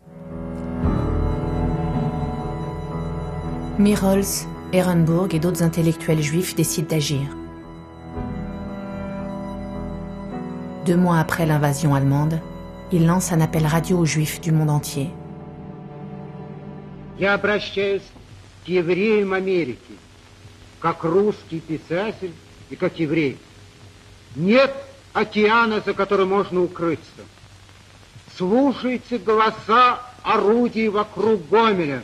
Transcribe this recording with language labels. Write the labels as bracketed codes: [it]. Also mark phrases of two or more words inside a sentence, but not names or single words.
[fr] Miroels, Ehrenburg et d'autres intellectuels juifs décident d'agir. 2 mois après l'invasion allemande, ils lancent un appel radio aux juifs du monde entier. [ru] Я обращаюсь к евреям Америки, как русский писатель и как еврей. Нет океана, за которым можно укрыться. Слушайте голоса орудий вокруг Гомеля.